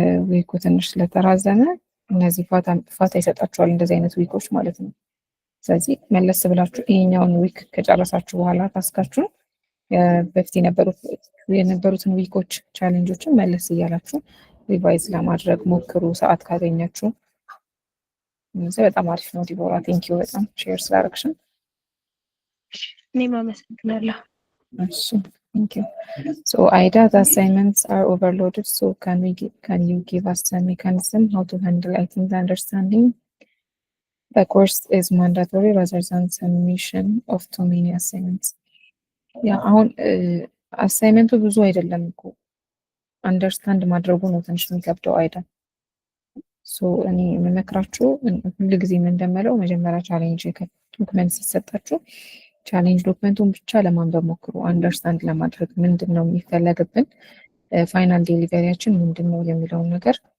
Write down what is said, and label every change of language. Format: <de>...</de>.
<am>ዊኩ ትንሽ ስለተራዘመ እነዚህ ፋታ ይሰጣችኋል፣ እንደዚህ አይነት ዊኮች ማለት ነው። ስለዚህ መለስ ብላችሁ ይሄኛውን ዊክ ከጨረሳችሁ በኋላ ታስካችሁን በፊት የነበሩትን ዊኮች ቻሌንጆችን መለስ እያላችሁ ሪቫይዝ ለማድረግ ሞክሩ ሰዓት ካገኛችሁ። በጣም አሪፍ ነው ዲቦራ፣ ቴንኪዩ በጣም ሼር ስላደረግሽን። እኔም አመሰግናለሁ።</am> <en>እሺ ቴንኪዩ። ሶ አይዳ the assignments are overloaded, so can you give us a mechanism how to handle? I think the understanding the course is mandatory rather than submission of too many assignments.</en> <am>ያ አሁን አሳይመንቱ ብዙ አይደለም እኮ አንደርስታንድ ማድረጉ ነው ትንሽ የሚከብደው አይደል? ሶ እኔ የምመክራችሁ ሁልጊዜም እንደምለው መጀመሪያ ቻሌንጅ ዶክመንት ሲሰጣችሁ ቻሌንጅ ዶክመንቱን ብቻ ለማንበብ ሞክሩ። አንደርስታንድ ለማድረግ ምንድን ነው የሚፈለግብን፣ ፋይናል ዴሊቨሪያችን ምንድን ነው የሚለውን ነገር</am>